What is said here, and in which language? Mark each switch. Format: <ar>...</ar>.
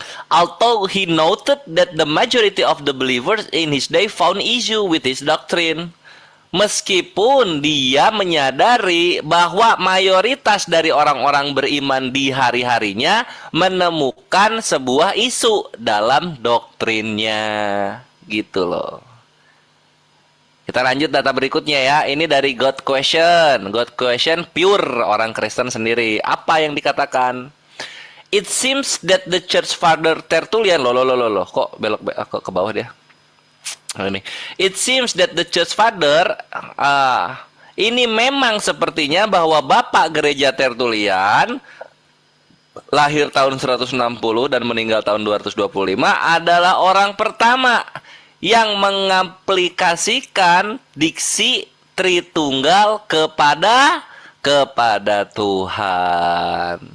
<en>Although he noted that the majority of the believers in his day found issue with his doctrine.</en> <id>Meskipun dia menyadari bahwa mayoritas dari orang-orang beriman di hari-harinya menemukan sebuah isu dalam doktrinnya. Gitu loh. Kita lanjut data berikutnya ya. Ini dari God Question. God Question pure orang Kristen sendiri. Apa yang dikatakan?</id> <en>It seems that the church father Tertullian</en> <id>kok belok ke bawah dia. Ini.</id> <en>It seems that the church father</en> <id>ini memang sepertinya bahwa Bapak Gereja Tertullian lahir tahun 160 dan meninggal tahun 225 adalah orang pertama yang mengaplikasikan diksi Tritunggal kepada Tuhan.</id>